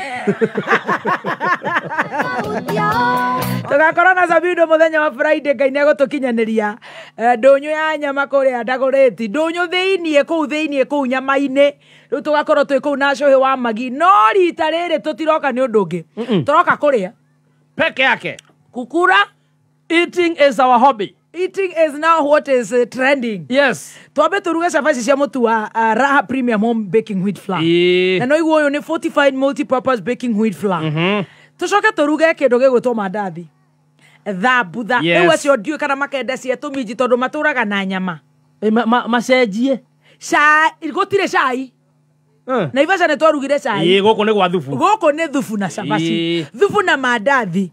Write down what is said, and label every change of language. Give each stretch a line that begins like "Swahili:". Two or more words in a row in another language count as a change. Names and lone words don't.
Kikuyu: Tugakorwo na Samido mũthenya wa Friday Ngai nĩegũtũkinyanĩria ndũnyũ ya nyama kũrĩa Ndereti. Ndũnyũ thĩiniĩ kũu nyama-inĩ. Rĩu tugakorwo twĩ kũu na cũhĩ wa magi. No rita rĩrĩ tũtiroka nĩ ũndũ ũngĩ. Tũroka kũrĩa peke yake. Kukura.
English: Eating is our hobby. Eating is now what is trending. Yes.
Kikuyu: Tuambe turuge cabaci cia mutu wa Raha Premium Home Baking Wheat Flour. Na no iguo ni
English: fortified multi-purpose baking wheat flour.
Kikuyu: Tucoke turuge kĩndũ gĩgwĩtwo mandathi. Thambutha. Rĩu acio ndiũĩ kana makenda cia tũminji tondũ matũraga na nyama. Macenjie. Cai, gũtirĩ cai. Naivasha nĩ twarugire cai. Gũkũ nĩ gwa thubu. Gũkũ nĩ thubu na cabaci. Thubu na mandathi.